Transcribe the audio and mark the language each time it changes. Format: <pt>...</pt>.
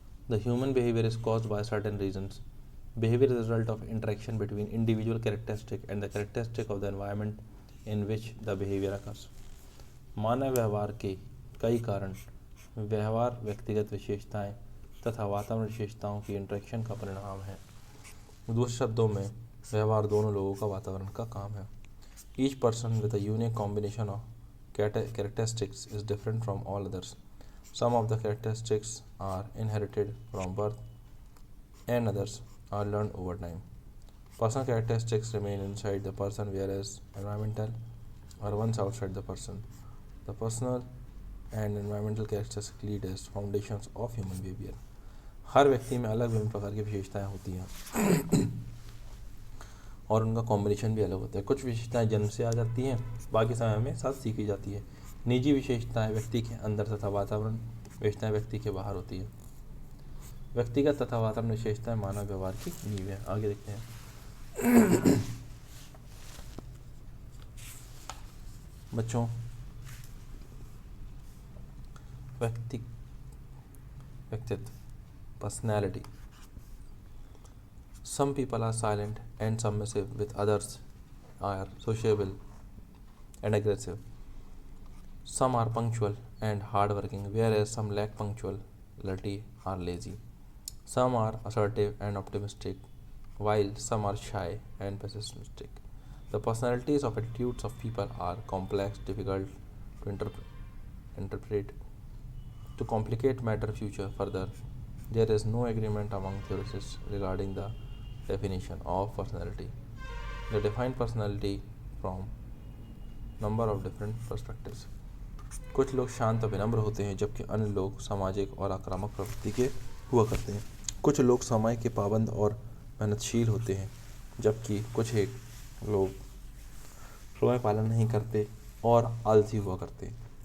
<en>The human behavior is caused by certain reasons. Behavior is the result of interaction between individual characteristic and the characteristic of the environment in which the behavior occurs.</en> <hi>मानव व्यवहार के कई कारण व्यवहार, व्यक्तिगत विशेषताएं तथा वातावरण विशेषताओं की इंटरेक्शन का परिणाम है। दूसरे शब्दों में व्यवहार दोनों लोगों का वातावरण का काम है।</hi> <en>Each person with a unique combination of characteristics is different from all others. Some of the characteristics are inherited from birth and others are learned over time. Personal characteristics remain inside the person, whereas environmental are ones outside the person. The personal and environmental characteristics lead as foundations of human behaviour.</en> <hi>हर व्यक्ति में अलग विभिन्न प्रकार की विशेषताएं होती हैं और उनका कॉम्बिनेशन भी अलग होता है। कुछ विशेषताएं जन्म से आ जाती हैं, बाकी समय में साथ सीखी जाती है। निजी विशेषताएं व्यक्ति के अंदर तथा वातावरण विशेषताएं व्यक्ति के बाहर होती है। व्यक्तिगत तथा वातावरण विशेषताएं मानव व्यवहार की नींव है। आगे देखते हैं। बच्चों, व्यक्तित्व personality.</hi> <en>Some people are silent and submissive, with others are sociable and aggressive. Some are punctual and hardworking, whereas some lack punctuality or lazy. Some are assertive and optimistic, while some are shy and pessimistic. The personalities of attitudes of people are complex, difficult to interpret. To complicate matter further, there is no agreement among theorists regarding the definition of personality. They define personality from number of different perspectives.</en> <hi>कुछ लोग शांत और विनम्र होते हैं, जबकि अन्य लोग सामाजिक और आक्रामक प्रवृत्ति के हुआ करते हैं। कुछ लोग समय के पाबंद और मेहनतशील होते हैं, जबकि कुछ एक लोग समय पालन नहीं करते और आलसी हुआ करते हैं।</hi>